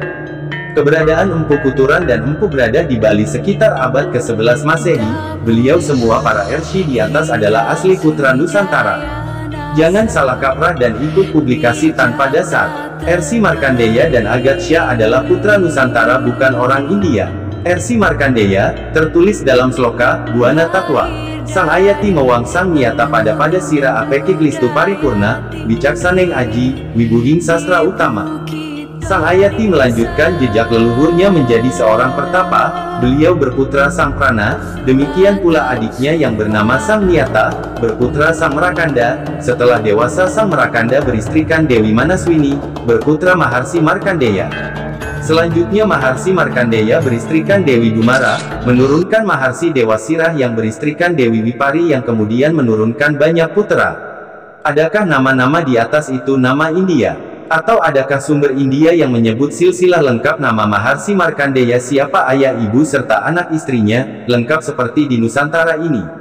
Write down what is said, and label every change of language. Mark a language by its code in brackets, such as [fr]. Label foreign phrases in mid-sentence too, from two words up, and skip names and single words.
[id] Keberadaan Empu Kuturan dan Empu Brada di Bali sekitar abad ke-11 Masehi, beliau semua para Ersi di atas adalah asli putra Nusantara. Jangan salah kaprah dan ikut publikasi tanpa dasar. Ersi Markandeya dan Agastya adalah putra Nusantara, bukan orang India. Ersi Markandeya, tertulis dalam sloka, Buana Tatwa. [kaw] Sang Ayati Mewangsang Nyata pada Sira Apeki Klistu Paripurna, Bicaksaneng Aji, Wibuhing Sastra Utama. [id] Sang Ayati melanjutkan jejak leluhurnya menjadi seorang pertapa, beliau berputra Sang Prana, demikian pula adiknya yang bernama Sang Niyata, berputra Sang Merakanda, setelah dewasa Sang Merakanda beristrikan Dewi Manaswini, berputra Maharsi Markandeya. Selanjutnya Maharsi Markandeya beristrikan Dewi Dumara, menurunkan Maharsi Dewasirah yang beristrikan Dewi Wipari yang kemudian menurunkan banyak putra. Adakah nama-nama di atas itu nama India? Atau adakah sumber India yang menyebut silsilah lengkap nama Maharsi Markandeya siapa ayah ibu serta anak istrinya, lengkap seperti di Nusantara ini?